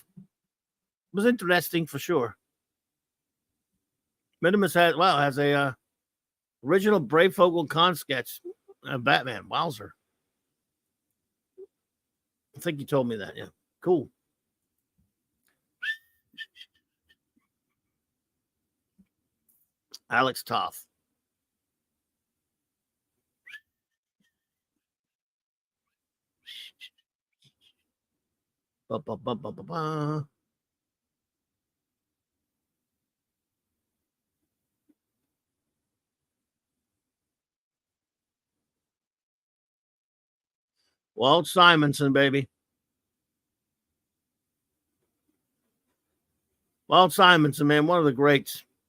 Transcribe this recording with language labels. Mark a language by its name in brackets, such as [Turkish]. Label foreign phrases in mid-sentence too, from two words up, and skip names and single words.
[English] It was interesting for sure. Minimus has a original Brayfogle con sketch. Batman. Wowzer. I think you told me that. Yeah. Cool. Alex Toth. Ba, ba, ba, ba, ba, ba. Walt Simonson, baby. Walt Simonson, man, one of the greats.